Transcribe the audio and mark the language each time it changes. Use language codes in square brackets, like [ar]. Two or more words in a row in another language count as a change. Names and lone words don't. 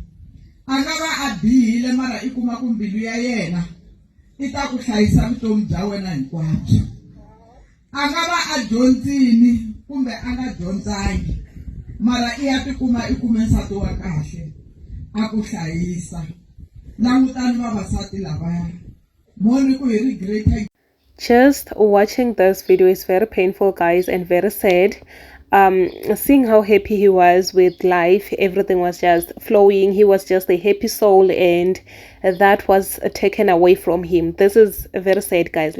[ts] A nga va a bihile mara I kuma ku mbilu ya yena I ta ku hlayisa vutomi bya wena hinkwabyo. A nga va a dyondzini kumbe a nga dyondzangi, mara I ya tikuma I kume nsati wa kahle a ku hlayisa. Langutani vavasati lavaya, moni ku hi ri greater. [en] Just watching this video is very painful, guys, and very sad. Seeing how happy he was with life, everything was just flowing. He was just a happy soul, and that was taken away from him. This is very sad, guys.